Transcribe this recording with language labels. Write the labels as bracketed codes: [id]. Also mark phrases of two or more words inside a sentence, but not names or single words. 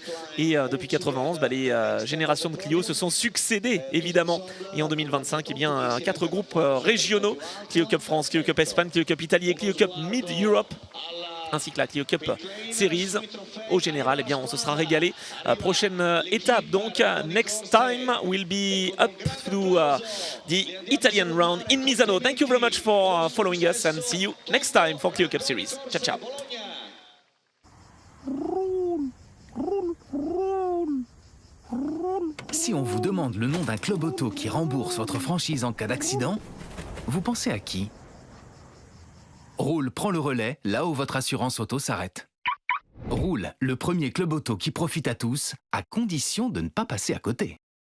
[fr] Et depuis 91, les générations de Clio se sont succédées évidemment. Et en 2025, eh bien, 4 groupes régionaux, Clio Cup France, Clio Cup Espagne, Clio Cup Italia, Clio Cup Mid-Europe, ainsi que la Clio Cup Series. Au général, eh bien, on se sera régalé. Prochaine étape, donc, [en] next time will be up to the Italian round in Misano. Thank you very much for following us and see you next time for Clio Cup Series. [it] Ciao, ciao. [fr] Si on vous demande le nom d'un club auto qui rembourse votre franchise en cas d'accident, vous pensez à qui? Roule prend le relais là où votre assurance auto s'arrête. Roule, le premier club auto qui profite à tous, à condition de ne pas passer à côté.